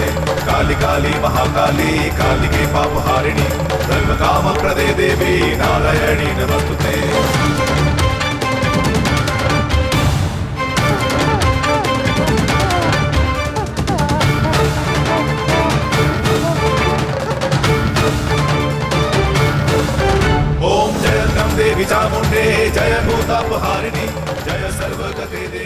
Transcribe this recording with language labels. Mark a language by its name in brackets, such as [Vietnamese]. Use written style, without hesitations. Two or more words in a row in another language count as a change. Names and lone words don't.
[Sanskrit] काली काली महाकाली काली के पाप हारिणी सर्व काम प्रदे देवी नारायणी नमस्तुते। দেবী চামুণ্ডে জয় ভূতাপহারিণী জয় সর্বগতে দেবী।